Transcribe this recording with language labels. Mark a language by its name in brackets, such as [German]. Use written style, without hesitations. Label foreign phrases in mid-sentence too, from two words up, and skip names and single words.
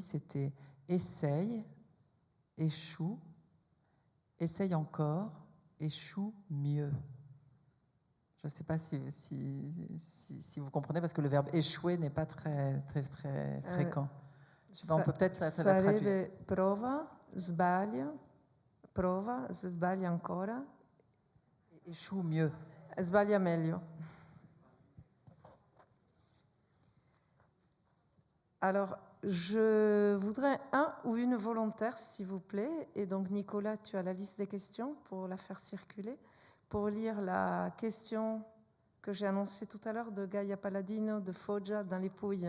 [French] C'était « essaye, échoue, essaye encore, échoue mieux ». Je ne sais pas si vous comprenez, parce que le verbe « échouer » n'est pas très fréquent. Je sais pas, on peut peut-être la traduire. [Italian] Sarebbe prova, sbaglia ancora. [French] Échoue mieux. [Italian] Sbaglia meglio. [French] Alors, je voudrais un ou une volontaire, s'il vous plaît. Et donc, Nicolas, tu as la liste des questions pour la faire circuler. Pour lire la question que j'ai annoncée tout à l'heure de Gaia Palladino de Foggia dans les Pouilles.